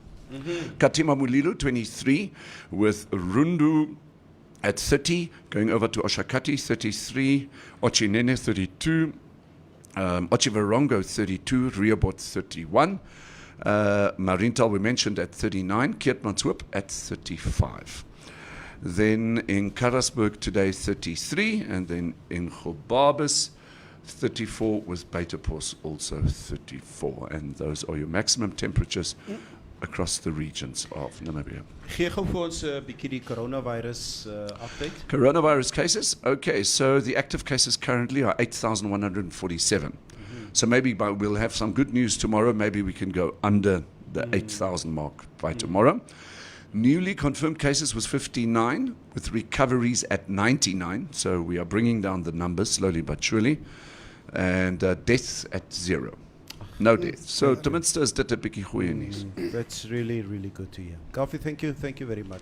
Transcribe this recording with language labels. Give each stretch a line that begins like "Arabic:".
English: Katima Mulilo, 23, with Rundu at 30, going over to Oshakati, 33, Ochinene, 32, Ochivarongo, 32, Rehoboth, 31, Marienthal, we mentioned, at 39, Keetmanshoop at 35. Then in Karasburg today, 33, and then in Gobabis, 34, with Beitepos also 34. And those are your maximum temperatures across the regions of Namibia.
Afrikaans: Gee gou vir ons 'n bietjie die coronavirus update.
English: Coronavirus cases. Okay, so the active cases currently are 8,147. So maybe we'll have some good news tomorrow. Maybe we can go under the 8,000 mark by tomorrow. Newly confirmed cases was 59, with recoveries at 99. So we are bringing down the numbers slowly but surely. And deaths at 0. No deaths.
Afrikaans: So ten minste is dit 'n bietjie goeie nuus.
English: That's really, really good to hear. Kalfie, thank you very much.